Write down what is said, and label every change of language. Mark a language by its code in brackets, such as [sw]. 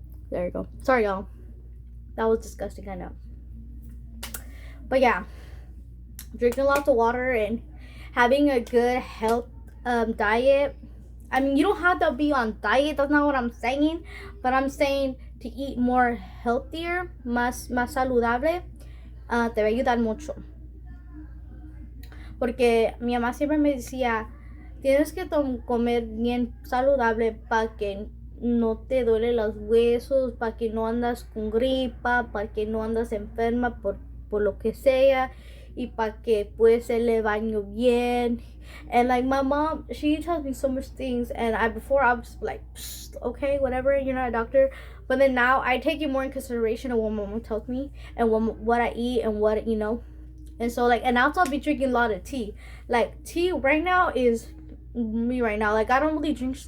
[en] There you go. Sorry, y'all. That was disgusting, I know. But yeah, drinking lots of water and having a good health diet. I mean, you don't have to be on diet. That's not what I'm saying. But I'm saying to eat more healthier, [es] más saludable, te va a ayudar mucho. Porque mi mamá siempre me decía, tienes que comer bien saludable para que no te duele los huesos, para que no andas con gripa, para que no andas enferma por lo que sea, y para que puedes hacerle baño bien. [en] And like my mom, she tells me so much things, and before I was like, okay, whatever, you're not a doctor. But then now I take it more in consideration of what my mom tells me, and what I eat, and what, and so like, and also I'll be drinking a lot of tea. Like tea right now is me right now. Like I don't really drink.